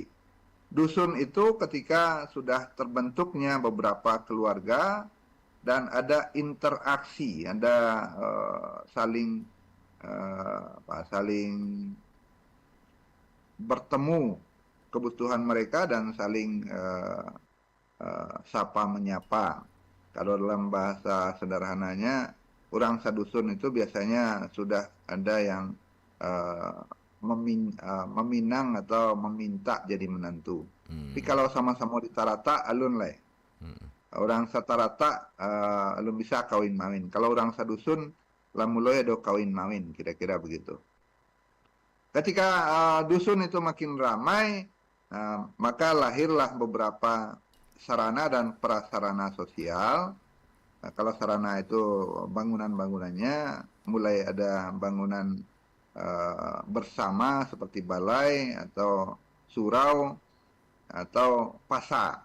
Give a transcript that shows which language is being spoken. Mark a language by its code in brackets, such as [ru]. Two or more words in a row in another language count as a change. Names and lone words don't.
[id] Dusun itu ketika sudah terbentuknya beberapa keluarga dan ada interaksi, ada saling bertemu kebutuhan mereka dan saling sapa menyapa. Kalau dalam bahasa sederhananya, orang sadusun itu biasanya sudah ada yang meminang atau meminta jadi menantu. Tapi kalau sama-sama di tarata, [min] alun lah. Orang satarata alun bisa kawin mawin. Kalau orang sadusun, lamuloi do kawin mawin, [id] kira-kira begitu. Ketika dusun itu makin ramai, maka lahirlah beberapa sarana dan prasarana sosial. Kalau sarana itu bangunan-bangunannya, mulai ada bangunan bersama seperti balai atau surau atau pasar.